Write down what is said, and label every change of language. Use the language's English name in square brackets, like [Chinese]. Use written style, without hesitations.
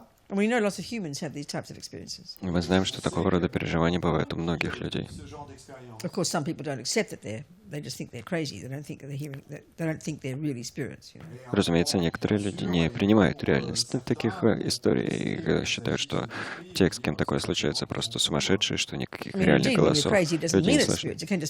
[English] And we know lots of humans have these types of experiences. [Russian] Мы знаем, что такого рода переживания бывают у многих людей. [English] Of course, some people don't accept that they just think they're crazy. They don't think they're hearing. They don't think they're really spirits. You know? [Russian] Разумеется, некоторые люди не принимают реальность таких историй и считают, что те, с кем такое случается, просто сумасшедшие, что никаких реальных голосов люди не слышат.